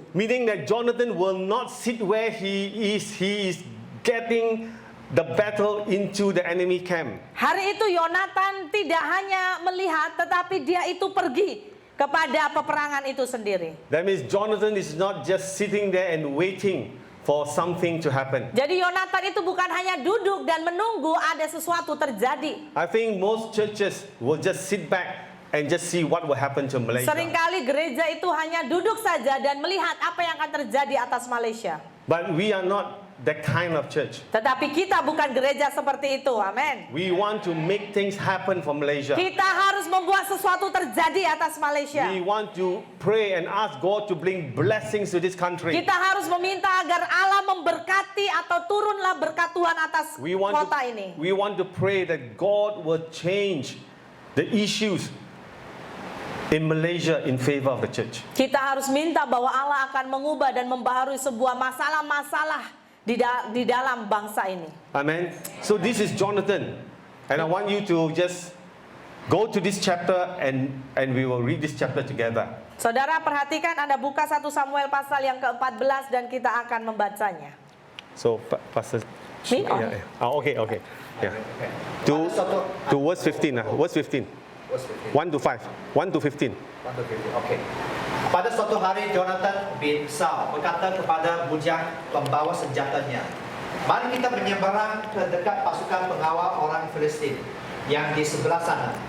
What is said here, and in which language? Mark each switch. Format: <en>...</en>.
<en>Meaning that Jonathan will not sit where he is getting the battle into the enemy camp.</en> <id>Hari itu Yonatan tidak hanya melihat, tetapi dia itu pergi kepada peperangan itu sendiri.</id> <en>That means Jonathan is not just sitting there and waiting for something to happen.</en> <id>Jadi Yonatan itu bukan hanya duduk dan menunggu ada sesuatu terjadi.</id> <en>I think most churches will just sit back and just see what will happen to Malaysia.</en> <id>Seringkali gereja itu hanya duduk saja dan melihat apa yang akan terjadi atas Malaysia.</id> <en>But we are not that kind of church.</en> <id>Tetapi kita bukan gereja seperti itu, amin.</id> <en>We want to make things happen for Malaysia.</en> <id>Kita harus membuat sesuatu terjadi atas Malaysia.</id> <en>We want to pray and ask God to bring blessings to this country.</en> <id>Kita harus meminta agar Allah memberkati atau turunlah berkat Tuhan atas kota ini.</id> <en>We want to pray that God will change the issues in Malaysia in favor of the church.</en> <id>Kita harus minta bahwa Allah akan mengubah dan membaharui sebuah masalah-masalah di dalam bangsa ini. Amen.</id> <en>So this is Jonathan, and I want you to just go to this chapter and we will read this chapter together.</en> <id>Saudara perhatikan, Anda buka 1 Samuel pasal yang ke-14 dan kita akan membacanya.</id> <en>So Pastor. Me on? Yeah, yeah. Oh, okay. Yeah. To verse 15. Verse 15. 1 to 5. 1 to 15.</en> <id>Oke. Pada suatu hari Jonathan bin Saul berkata kepada bujang pembawa senjatanya, "Mari kita menyeberang ke dekat pasukan pengawal orang Filistin yang di sebelah sana."</id>